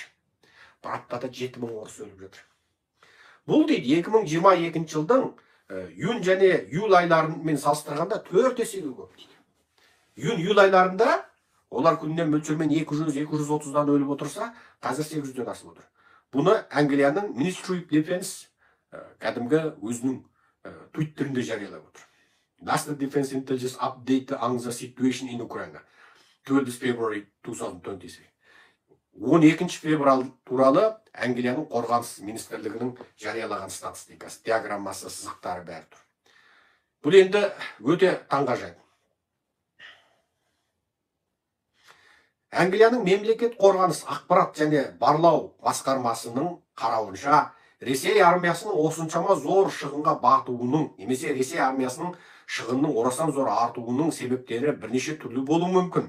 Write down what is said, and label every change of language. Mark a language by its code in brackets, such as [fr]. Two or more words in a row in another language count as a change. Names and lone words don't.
[kk] Бір аптада 7000 орыс өліп жатыр. Бұл дейді 2022 жылдың июнь және июль айларымен салыстырғанда 4 есеге көп дейді. Июнь айларында олар күннен мөлшермен 200-230-дан өліп отырса, қазір 800-ден асып отыр. Бұны Англияның [en] Ministry of Defense [kk] кәдімгі өзінің твиттерінде жариялап отыр. [en] National Defense Intelligence Update on the Situation in Ukraine, 12 February 2023. [kk] 12 февраль туралы Англияның қорғаныс министрлігінің жариялаған статистикасы, диаграммасы, сызықтары бәрі тұр. Бұл енді өте таңғажайып. Англияның мемлекет қорғаныс ақпарат және барлау басқармасының қарауынша, Ресей армиясының осыншама зор шығынға батуының, немесе Ресей армиясының шығынның орасан зор артуының себептері бірнеше түрлі болуы мүмкін.